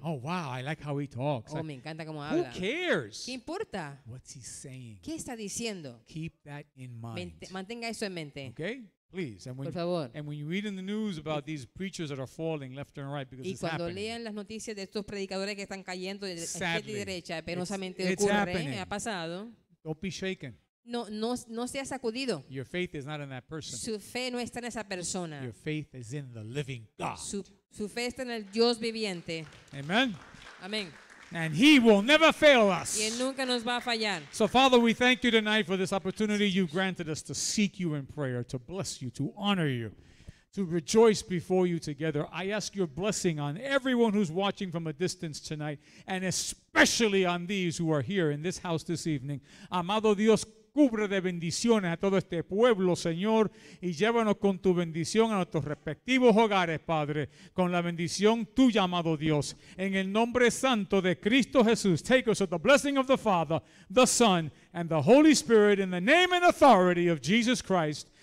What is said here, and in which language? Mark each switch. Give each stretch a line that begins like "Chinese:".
English: Oh, wow, I like how he talks.
Spanish: Oh, me encanta cómo
English: Who
Spanish: habla.
English: cares?
Spanish: ¿Qué importa?
English: What's he saying?
Spanish: ¿Qué está diciendo?
English: Keep that in mind.
Spanish: Mantenga eso en mente,
English: Okay? Please. And
Spanish: por
English: when,
Spanish: favor.
English: and when you read in the news about these preachers that are falling left and right because
Spanish: Y
English: it's
Spanish: cuando
English: happening.
Spanish: lean las noticias de estos predicadores que están cayendo de izquierda y
English: Sadly,
Spanish: derecha, penosamente
English: it's
Spanish: ocurre,
English: happening.
Spanish: ha pasado,
English: Don't be shaken.
Spanish: no sea sacudido.
English: Your faith is not in that person.
Spanish: Su fe no está en esa persona.
English: Your faith is in the living God.
Spanish: Su fe está en el Dios viviente.
English: Amen.
Spanish: Amén.
English: And he will never fail
Spanish: Y Él
English: us.
Spanish: nunca nos va a fallar.
English: So, Father, we thank you tonight for this opportunity you've granted us to seek you in prayer, to bless you, to honor you, to rejoice before you together. I ask your blessing on everyone who's watching from a distance tonight, and especially on these who are here in this house this evening.
Spanish: Amado Dios, cubre de bendiciones a todo este pueblo, Señor, y llévanos con tu bendición a nuestros respectivos hogares, Padre, con la bendición tuya, amado Dios. En el nombre santo de Cristo Jesús,
English: take us with the blessing of the Father, the Son, and the Holy Spirit, in the name and authority of Jesus Christ.